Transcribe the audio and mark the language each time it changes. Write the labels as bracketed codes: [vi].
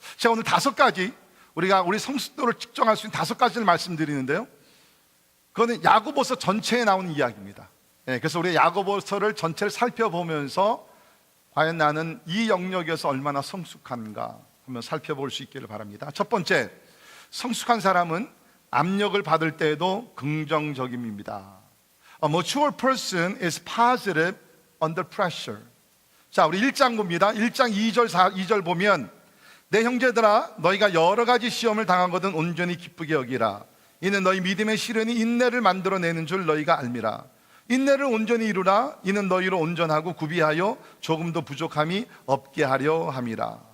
[ko] 제가 오늘 5가지, 우리 성숙도를 측정할 수 있는 5가지를 말씀드리는데요, 그거는 야고보서 전체에 나오는 이야기입니다. 그래서 우리 야고보서를 전체를 살펴보면서 과연 나는 이 영역에서 얼마나 성숙한가 한번 살펴볼 수 있기를 바랍니다. 첫 번째, 성숙한 사람은 압력을 받을 때에도 긍정적임입니다. [en] A mature person is positive under pressure. [ko] 자, 우리 1장 봅니다. 1장 2절 보면, 내 형제들아, 너희가 여러 가지 시험을 당하거든 온전히 기쁘게 여기라. 이는 너희 믿음의 시련이 인내를 만들어내는 줄 너희가 알미라. 인내를 온전히 이루라. 이는 너희로 온전하고 구비하여 조금도 부족함이 없게 하려 함이라.